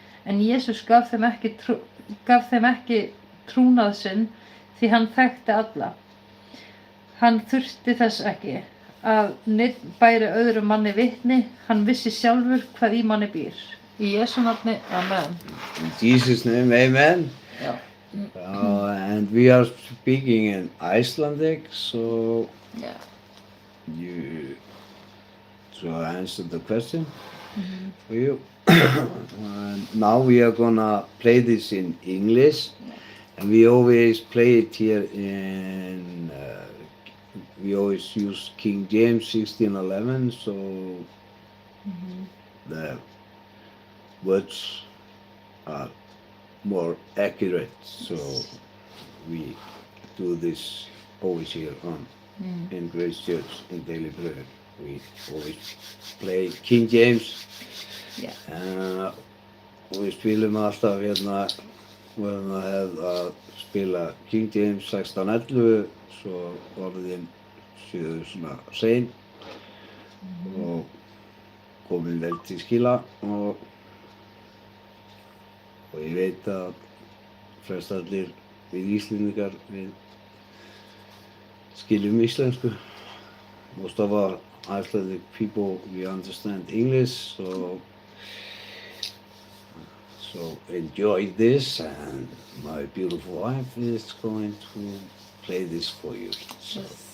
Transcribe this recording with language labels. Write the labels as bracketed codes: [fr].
[is] En Jesús gaf þeim ekki trúnað sinn því hann þekkti alla. Hann þurfti þess ekki að neinn bæri öðrum manni vitni, hann vissi sjálfur hvað í manni býr. Í Jesú nafni, amen. [en] In Jesus' name, amen. [is] Já. [en] And we are speaking in Icelandic, so Yeah. you so I answered the question Mhm. for you. And now we are gonna play this in English, and we always play it here in. We always use King James 16:11, so Mhm. the words are more accurate. So we do this always here on in Grace Church in Daily Prayer. We always play King James. Yeah. [is] Og við spilum alltaf hérna, við höfum að spila King James 16:11, svo orðin séu svona sein og komin vel til skila og ég veit að flest allir við Íslendingar við skiljum íslensku. [en] Most of our Icelandic people, we understand English, so enjoy this, and my beautiful wife is going to play this for you. So.